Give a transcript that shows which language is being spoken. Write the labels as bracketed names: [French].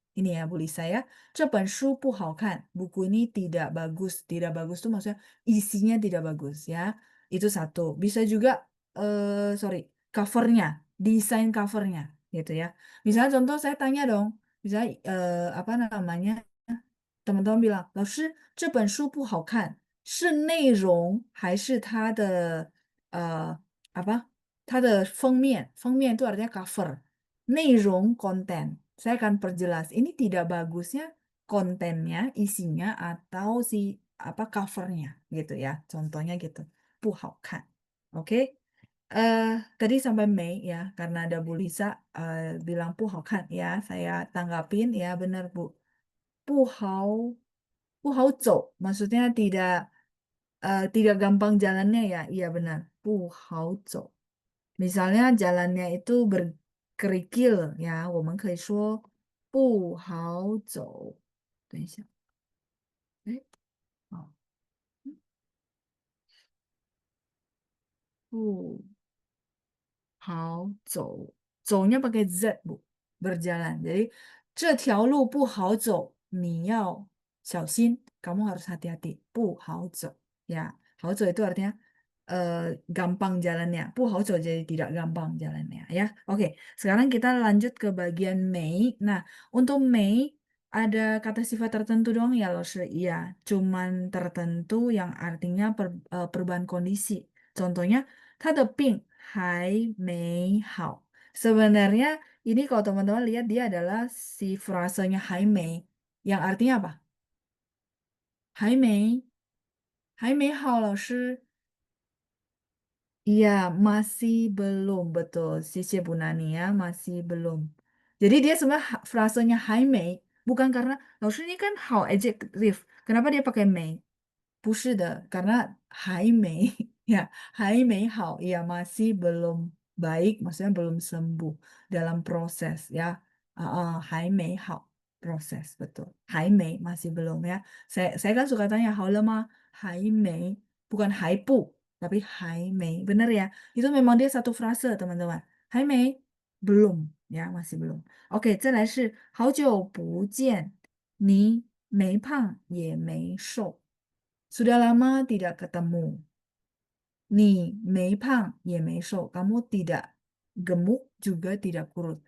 [Indonesian] Ini ya Bu Lisa ya. [Chinese] 这本书不好看. [Indonesian] Buku ini tidak bagus. Tidak bagus itu maksudnya isinya tidak bagus ya. Itu satu. Bisa juga covernya, desain covernya gitu ya. Misalnya contoh saya tanya dong, misalnya apa namanya? Teman-teman bilang, [Chinese] 老师,这本书不好看，是内容还是它的apa? 它的封面，封面 [Indonesian] itu artinya cover. [Chinese] 内容 [Indonesian] konten. Saya akan perjelas. Ini tidak bagusnya kontennya, isinya atau si apa covernya gitu ya. Contohnya gitu. [Chinese] 不好看. [Indonesian] Oke. Tadi sampai Mei ya, karena ada Bu Lisa bilang [Chinese] 不好看 [Indonesian] ya, saya tanggapin ya benar Bu. [Chinese] 不好走, [Indonesian] maksudnya tidak gampang jalannya ya, iya benar. [Chinese] 不好走. [Indonesian] Misalnya jalannya itu berkerikil ya, [Chinese] 我们可以说不好走。等一下，好，不好走，走nya [Indonesian] pakai z Bu, berjalan. Jadi [Chinese] 这条路不好走，你要小心, [Indonesian] kamu harus hati-hati. [Chinese] 不好走 [Indonesian] ya, [Chinese] 好走 [Indonesian] itu artinya gampang jalannya. [Chinese] 不好走 [Indonesian] jadi tidak gampang jalannya ya. Oke, sekarang kita lanjut ke bagian Mei. Nah, untuk Mei ada kata sifat tertentu dong ya, Loshi. Iya, cuman tertentu yang artinya perubahan kondisi. [Chinese] Contohnya, 他的病还没好. [Indonesian] Sebenarnya ini kalau teman-teman lihat dia adalah si frasenya [Chinese] 还没, [Indonesian] yang artinya apa? [Chinese] 还没,还没好老师. [Indonesian] Iya, masih belum, betul. Sisi Bu Nani ya, masih belum. Jadi dia sebenarnya frasenya [Chinese] 还没, [Indonesian] bukan karena 老师 ini kan 好 adjective. Kenapa dia pakai没? [Chinese] 不是的, [Indonesian] karena 还没 Ya, hai mei hao, ya masih belum baik, maksudnya belum sembuh dalam proses ya. Hai mei hao, proses betul. Hai mei masih belum ya. Saya kan suka tanya hao le ma, hai mei, bukan hai pu, tapi hai mei. Bener ya? Itu memang dia satu frase, teman-teman. Hai mei, belum ya, masih belum. [Chinese] Oke, 再来是好久不见，你没胖也没瘦。 [Indonesian] Sudah lama tidak ketemu. Ni mei pang ye mei shou. Kamu tidak gemuk juga tidak kurus.